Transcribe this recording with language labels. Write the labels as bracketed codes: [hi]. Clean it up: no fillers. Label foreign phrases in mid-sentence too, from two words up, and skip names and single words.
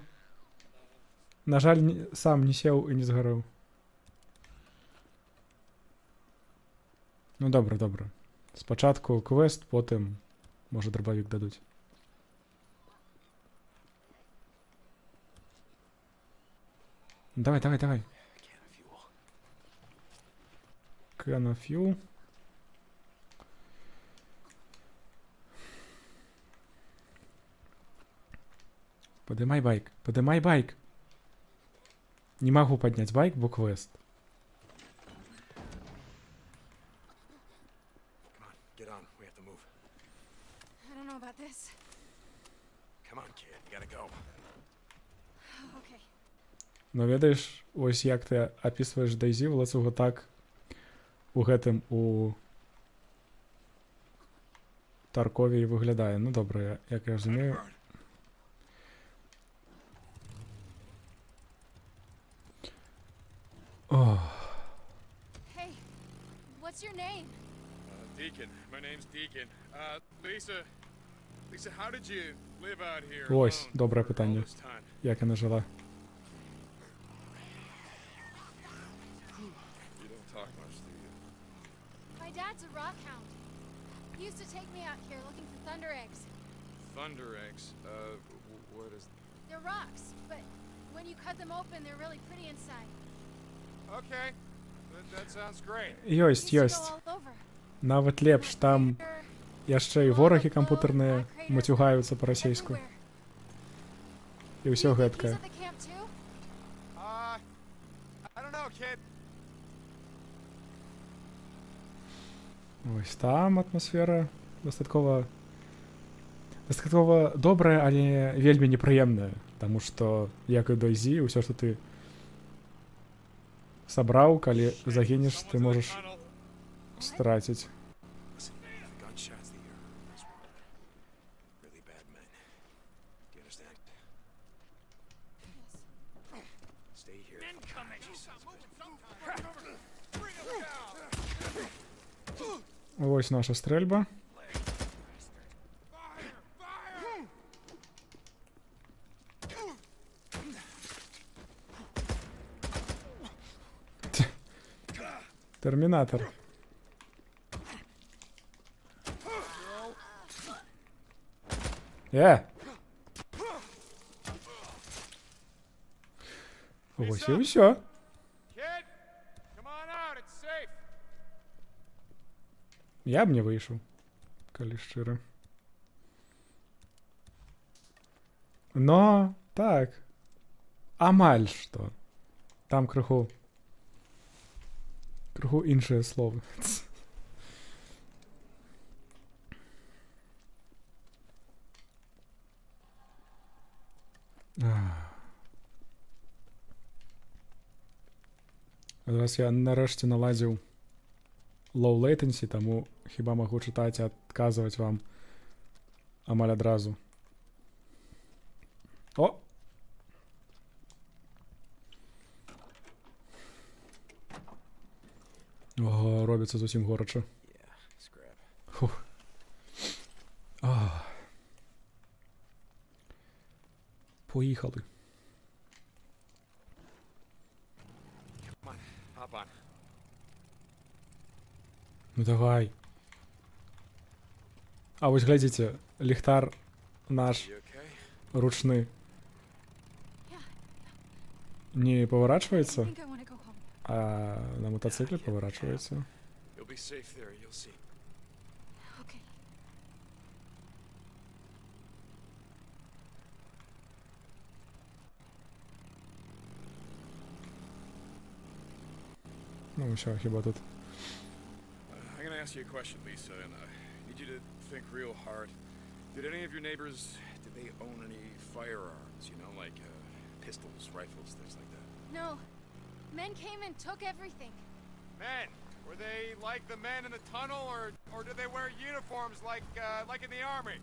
[be] На жаль, сам не сеў і не згарэў. Ну добра. Спачатку квест, потым, можа, драбавік дадуць. Давай. [en] Can of fuel. [be] Падымай байк. Не магу падняць байк, бо квест. [en] Come on, get on. We have to move. I don't know about this. Come on, kid. You gotta go. Okay. [be] Ну ведаеш, ось як ты апісваеш Дейзі в лацугу, так у гэтым у Таркові і выглядае. Ну добра, як я разумею. [en] Oh. Hey, what's your name? Deacon. My name's Deacon. Lisa, how did you live out here [uk] Ось, [en] alone [uk] добре [en] for all [uk] питання. [en] this time? [uk] Як вона жила? [en] You don't talk much, do you? My dad's a rock hound. He used to take me out here looking for thunder eggs. Thunder eggs. What is... They're rocks, but when you cut them open, they're really pretty inside. Okay. That sounds great. [be] Ёсць, [en] Used to [be] ёсць. [en] go all over. [be] Нават лепш, там [en] Here, [be] яшчэ і ворагі кампутарныя мацюгаюцца па-расейску. [en] everywhere. [be] І ўсё [en] Do you think he's [be] гэткае. [en] at the camp too? I don't know, kid. [be] Ось там атмасфера дастаткова добрая, але вельмі непрыемная, таму што як і дойзі, ўсё, што ты сабраў, калі загінеш, ты можаш страціць. [en] Listen, gunshots, the air in this world. Really bad men. Do you understand? Stay here. Incoming! Bring him down! [be] Ось наша стрэльба. Термінатор. Ось і ўсё. [en] Kid, come on out, it's safe. [be] Я б не выйшаў, калі шчыра. Но, так, амаль што. Там крыху іншыя словы. Зараз я нарэшце наладзіў [en] low latency, [be] таму хіба магу чытаць і адказваць вам амаль адразу. О! Ого, робіцца зусім горача. [en] Yeah, scrap. [uk] Фух. Поїхали. [en] Come on, hop on. [be] Ну давай. А вось глядзіце, ліхтар наш [en] You okay? [be] ручны [en] Yeah. [be] не [en] I [uk] поворачивається, [en] think I want to go home. [uk] а на мотоциклі поворачивається. [en] You'll be safe there, you'll see. Okay. [be] Ну все, хіба тут. [en] I'm gonna ask you a question, Lisa, and I need you to think real hard. Did any of your neighbors, did they own any firearms, you know, like pistols, rifles, things like that? No. Men came and took everything. Men? Were they like the men in the tunnel, or did they wear uniforms like in the army?